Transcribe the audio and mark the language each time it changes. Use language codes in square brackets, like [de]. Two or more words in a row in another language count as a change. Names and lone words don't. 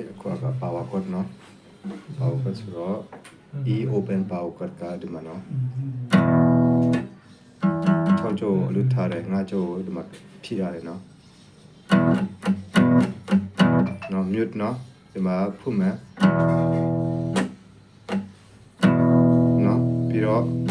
[my] chord က [en] power chord [my] နော် [en] power chord [my] ဆိုတော့ [en] E open power chord [my] ကဒီမှာနော် 6ချိုးအလုပ်ထားတယ်9ချိုးဒီမှာဖြည့်ရတယ်နော်နော် mute နော်ဒီမှာဖုတ်မယ်နော်ပြီးတော့